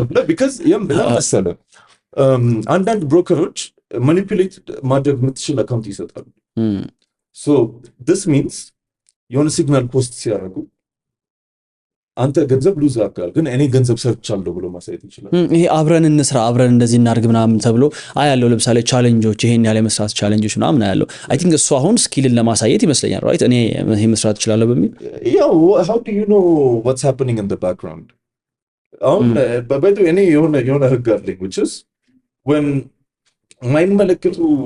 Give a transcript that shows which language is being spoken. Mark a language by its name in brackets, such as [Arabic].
[Amharic] because ለምሳሌ አንዳንድ ብሮከሮች ማኒፑሌት ማድረግ የምትችል አካውንት ይሰጣሉ። [English] so this means [Amharic] የሆነ ሲግናል ፖስት ሲያደርጉ አንተ ገንዘብ ሉዝ አካል ግን እኔ ገንዘብ ሰርቻለሁ ብሎ ማሳየት ይችላል። ይሄ አብረን እንስራ አብረን እንደዚህ እናርግ ምናምን ተብሎ አያለው። ለምሳሌ ቻሌንጆች ይሄን ያለ መስራት ቻሌንጆች ምናምን አያለው። አይ ቲንክ እሱ አሁን ስኪልን ለማሳየት ይመስለኛል ራይት። እኔ ይሄ መስራት ይችላል በሚል ያው [English] how do you know what's happening in the background? [Amharic] አሁን በበዱ እኔ የሆነ ህግ አለኝ [English] which is when [Amharic] ማይመለከቱ